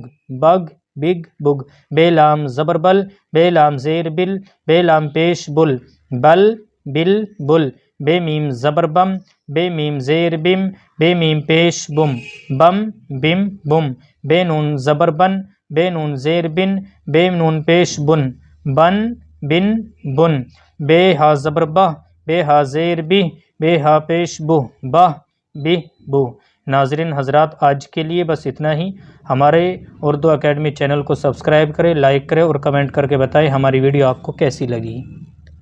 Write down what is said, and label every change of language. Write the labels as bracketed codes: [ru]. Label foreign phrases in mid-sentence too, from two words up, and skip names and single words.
[ur] بگ بگ بگ، بے لام زبر بل، بے لام زیر بل، بے لام پیش بل، بل بل بل، بے میم زبر بم، بے میم زیر بم، بے میم پیش بم، بم بم بم، بے نون زبر بن، بے نون زیر بن، بے نون پیش بن، بن بن بن، بے ہا زبر بہ، بے ہا زیر بہ، بے ہا پیش بہ، بہ بہ بہ۔ ناظرین حضرات، آج کے لیے بس اتنا ہی۔ ہمارے اردو اکیڈمی چینل کو سبسکرائب کریں، لائک کریں اور کمنٹ کر کے بتائیں ہماری ویڈیو آپ کو کیسی لگی۔